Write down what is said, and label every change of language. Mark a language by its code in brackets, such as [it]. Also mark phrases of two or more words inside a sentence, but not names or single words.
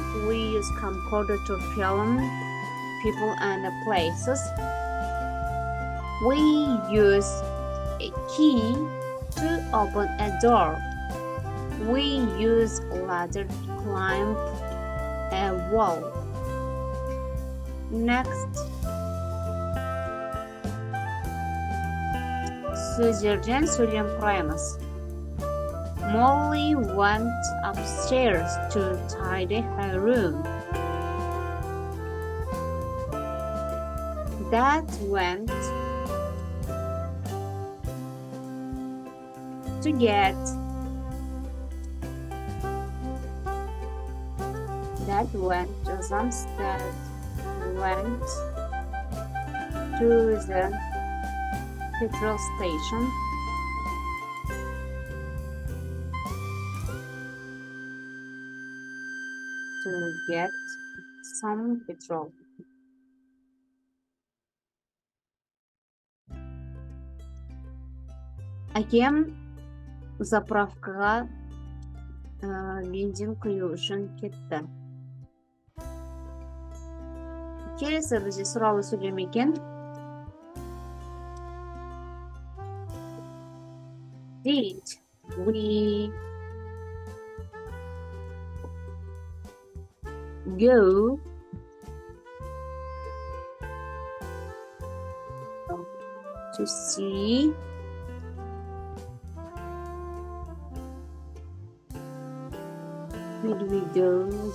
[en] We use camcorder to film people and places. We use a key to open a door. We use a ladder to climb a wall. Next. [kk] Сөздерден сөйлем құраймыз. [en] Molly went upstairs to tidy her room. Dad went to get. Dad went to Dad went to the petrol station. To get some petrol. [kk] Әкем заправкаға бензин құю үшін кетті. Келесі бізде сұралы сөйлем екен. [en] Did we go to see Did we go